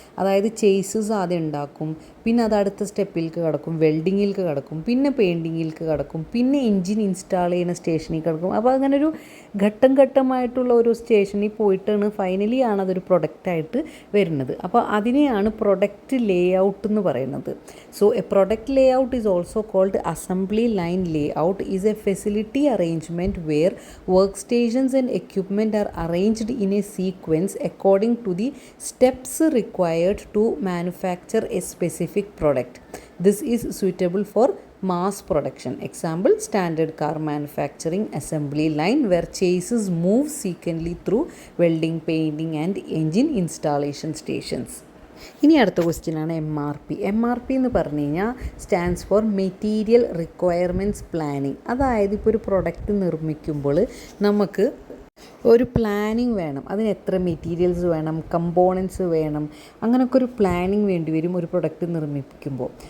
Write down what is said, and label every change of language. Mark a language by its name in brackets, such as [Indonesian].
[Malayalam] അതായത് ചേസസ് ആദ്യം ഉണ്ടാക്കും, പിന്നെ അത് അടുത്ത സ്റ്റെപ്പിലേക്ക് കടക്കും, വെൽഡിങ്ങിലേക്ക് കടക്കും, പിന്നെ പെയിൻറ്റിങ്ങിലേക്ക് കടക്കും, പിന്നെ എൻജിൻ ഇൻസ്റ്റാൾ ചെയ്യുന്ന സ്റ്റേഷനിൽ കിടക്കും. അപ്പോൾ അങ്ങനെ ഒരു ഘട്ടം ഘട്ടമായിട്ടുള്ള ഒരു സ്റ്റേഷനിൽ പോയിട്ടാണ് ഫൈനലി ആണ് അതൊരു പ്രൊഡക്റ്റായിട്ട് വരുന്നത്. അപ്പോൾ അതിനെയാണ് പ്രൊഡക്റ്റ് ലേ ഔട്ട് എന്ന് പറയുന്നത്. [English] So a product layout is also called assembly assembly line layout is a facility arrangement where workstations and equipment are arranged in a sequence according to the steps required to manufacture a specific product. This is suitable for mass production. Example, standard car manufacturing assembly line where chassis move sequentially through welding, painting and engine installation stations. [Malayalam] ഇനി അടുത്ത ക്വസ്റ്റ്യനാണ് MRP. MRP എന്ന് പറഞ്ഞു കഴിഞ്ഞാൽ [English] stands for [Malayalam] material requirements planning. അതായത് ഇപ്പോൾ ഒരു product നിർമ്മിക്കുമ്പോൾ നമുക്ക് ഒരു പ്ലാനിങ് വേണം. അതിന് എത്ര മെറ്റീരിയൽസ് വേണം, കമ്പോണൻസ് വേണം, അങ്ങനെയൊക്കെ ഒരു പ്ലാനിങ് വേണ്ടി വരും ഒരു പ്രൊഡക്റ്റ് നിർമ്മിക്കുമ്പോൾ.